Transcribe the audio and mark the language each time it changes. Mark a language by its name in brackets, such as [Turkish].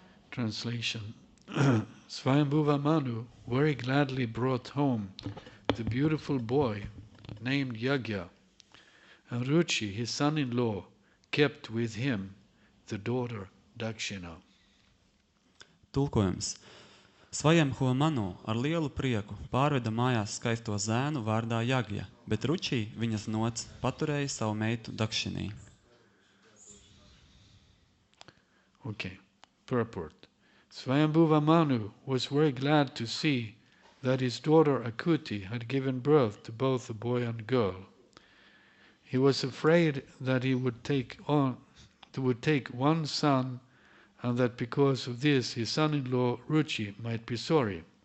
[English] Translation. Swayambhuva Manu very gladly brought home the beautiful boy named Yagya, and Ruchi, his son-in-law, kept with him the daughter Dakshina. [Latvian] Tulkojums. Svayambhuva Manu ar lielu prieku pārveda mājās skaisto zēnu vārdā Jagja, bet Ruči, viņas nots, paturēja savu meitu Dakshinī. [English] Okay, purport. Swayambhuva Manu was very glad to see that his daughter Akuti had given birth to both a boy and girl. He was afraid that he would take one son, and that because of this his son-in-law Ruchi might be sorry.